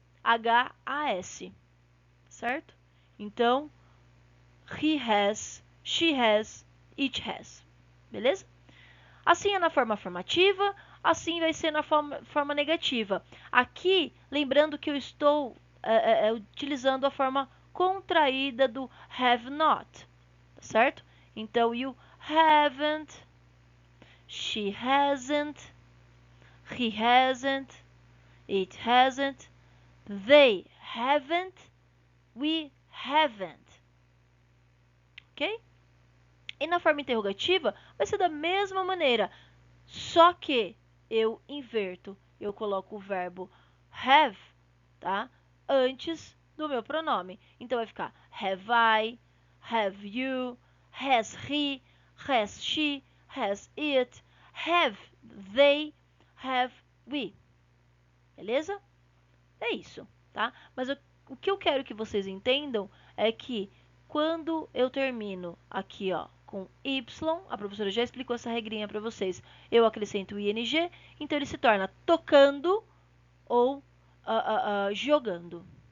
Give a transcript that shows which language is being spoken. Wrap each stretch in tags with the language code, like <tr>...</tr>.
<en>H-A-S,</en> <pt>certo? Então,</pt> <en>he has, she has, it has,</en> <pt>beleza? Assim é na forma afirmativa, assim vai ser na forma negativa. Aqui, lembrando que eu estou utilizando a forma contraída do have not, tá certo?</pt> <en>Então, you haven't, she hasn't, he hasn't, it hasn't, they haven't, we haven't. Ok?</en> <pt>E na forma interrogativa vai ser da mesma maneira, só que eu inverto. Eu coloco o verbo have, tá? Antes do meu pronome. Então vai ficar</pt> <en>have I, have you, has he, has she, has it, have they, have we.</en> <pt>Beleza? É isso, tá? Mas o que eu quero que vocês entendam é que quando eu termino aqui, ó, com y, a professora já explicou essa regrinha para vocês. Eu acrescento o ing, então ele se torna tocando ou jogando.</pt>